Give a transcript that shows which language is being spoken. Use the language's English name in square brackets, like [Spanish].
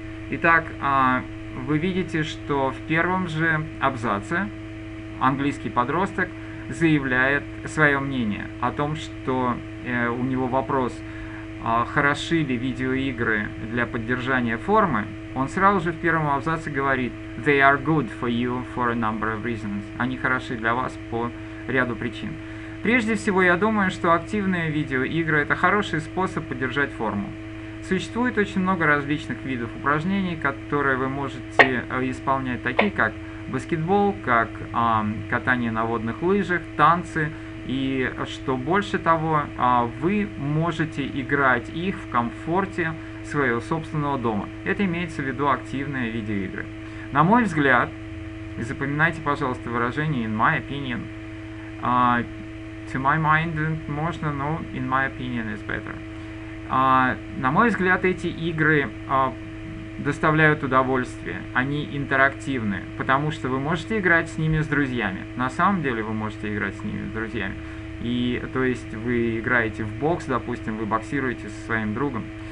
[Russian] Итак, вы видите, что в первом же абзаце английский подросток заявляет свое мнение о том, что у него вопрос, хороши ли видеоигры для поддержания формы. Он сразу же в первом абзаце говорит [English] «They are good for you for a number of reasons». [Russian] Они хороши для вас по ряду причин. Прежде всего, я думаю, что активные видеоигры – это хороший способ поддержать форму. Существует очень много различных видов упражнений, которые вы можете исполнять, такие как баскетбол, как катание на водных лыжах, танцы. И что больше того, вы можете играть их в комфорте своего собственного дома. Это имеется в виду активные видеоигры. На мой взгляд, и запоминайте, пожалуйста, выражение [English] in my opinion. To my mind [Russian] можно, [English] но in my opinion is better. [Russian] На мой взгляд, эти игры доставляют удовольствие, они интерактивны, потому что вы можете играть с ними с друзьями. На самом деле вы можете играть с ними с друзьями. И то есть вы играете в бокс, допустим, вы боксируете со своим другом.